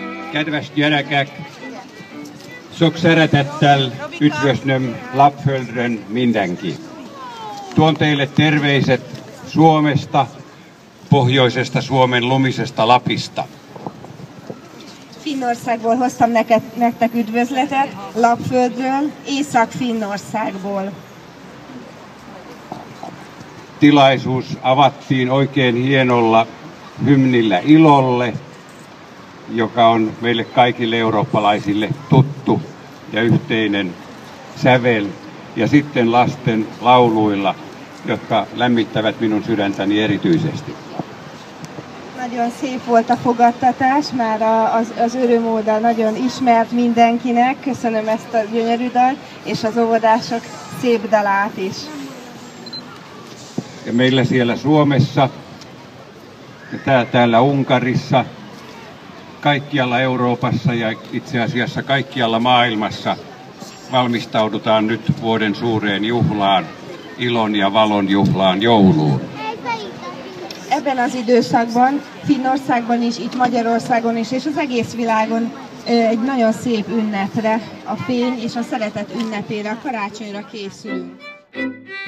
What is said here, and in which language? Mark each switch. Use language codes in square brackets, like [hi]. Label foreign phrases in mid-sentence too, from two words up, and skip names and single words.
[hu] Kedves gyerekek, sok szeretettel üdvözlöm Lappföldön mindenki. [fi] Tuon teille terveiset Suomesta, pohjoisesta Suomen lumisesta Lapista. [hu] Finnországból hoztam nektek üdvözletet, Lappföldről, Észak-Finnországból. [fi] Tilaisuus avattiin oikein hienolla hymnillä Ilolle, joka on meille kaikille eurooppalaisille tuttu ja yhteinen sävel. Ja sitten lasten lauluilla, jotka lämmittävät minun sydäntäni erityisesti. [hu] Nagyon szép volt a fogadtatás, már az örömóda nagyon ismert mindenkinek. Köszönöm ezt a gyönyörű dalt, és az óvodások szép dalát is. [fi] Ja meillä siellä Suomessa, ja täällä Unkarissa, kaikkialla Euroopassa ja itse asiassa kaikkialla maailmassa valmistaudutaan nyt vuoden suureen juhlaan, ilon ja valon juhlaan, jouluun. [hu] Ebben az időszakban, Finnországban is, itt Magyarországon is, és az egész világon egy nagyon szép ünnepre, a fény és a szeretet ünnepére, a karácsonyra készülünk.